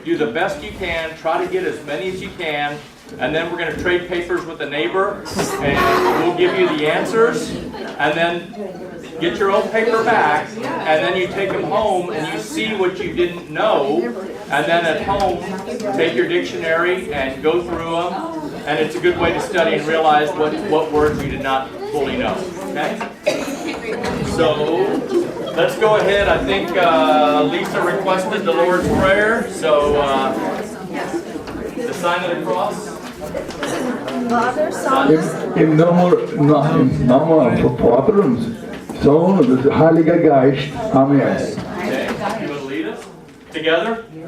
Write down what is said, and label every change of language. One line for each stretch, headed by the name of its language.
English: Do the best you can. Try to get as many as you can. And then we're going to trade papers with a neighbor, and we'll give you the answers, and then get your own paper back, and then you take them home and you see what you didn't know, and then at home take your dictionary and go through them, and it's a good way to study and realize what words you did not fully know. Okay? So let's go ahead. I think Lisa requested the Lord's Prayer, so the sign of the cross. Father, Son,
German: Im Namen von Vater und Sohn und des Heiligen Geist.
English: Amen. Okay, you will lead us together.